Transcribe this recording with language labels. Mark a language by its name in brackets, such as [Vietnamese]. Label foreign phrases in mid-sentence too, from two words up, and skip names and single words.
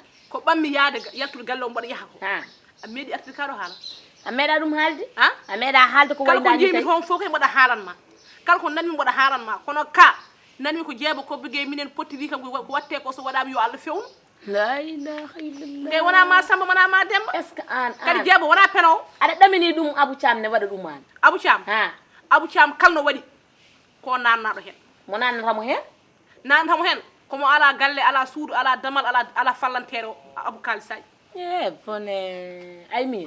[Fula] ko ɓammi yaade yaltude galle o mboɗa yaha ko a meeɗi artude kaɗo haala a meeɗa ɗum haalde a meeɗa haalde ko kala ko jeymi toon fof kay mboɗa haalanma kala ko nanmi mboɗa haalanma kono ka nanmi ko jeeba kobbe gay minen pottiri kam ko watte ko so waɗama yo Allah fewnu [Arabic] la ilaha illallah [Fula] gay wona ma Samba wona ma Demba [French] est ce que an [Fula] kadi jeeba wona penowo aɗa ɗamini ɗum Abou Thiam ne waɗa ɗum an Abou Thiam kalno waɗi ko nannaɗo hen mo nannatamo hen nannatamo hen komo ala galle ala suudu ala damal ala fallantere o Abou Kalisaji bone ay min